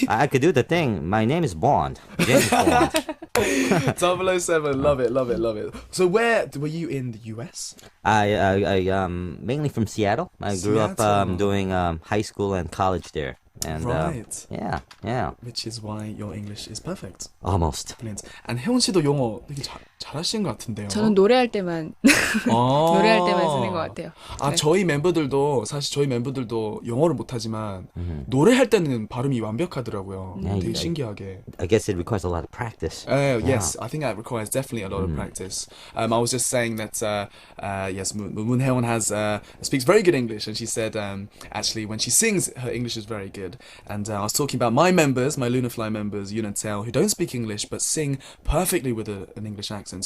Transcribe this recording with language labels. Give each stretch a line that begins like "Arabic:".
English: I could do the thing. My name is Bond. James Bond. 007, love it. So where were you in the US? I mainly from Seattle. I grew up doing high school and college there. And Right. yeah. Which is why your English is perfect. Almost. Brilliant.
Korean: And 혜원 씨도 영어 되게 잘하시는 것 같은데요. 저는 노래할 때만 노래할 때만 쓰는 것 같아요. 네. 저희 멤버들도 영어를 못하지만 노래할 때는 발음이 완벽하더라고요. 되게 신기하게.
English: I guess it requires a lot of practice. Yes, I think that requires definitely a lot of practice. I was just saying that yes, Moon Haewon speaks very good English, and she said actually when she sings, her English is very good. And I was talking about my Lunafly members, Yoon and Tae, who don't speak English but sing perfectly with an English accent.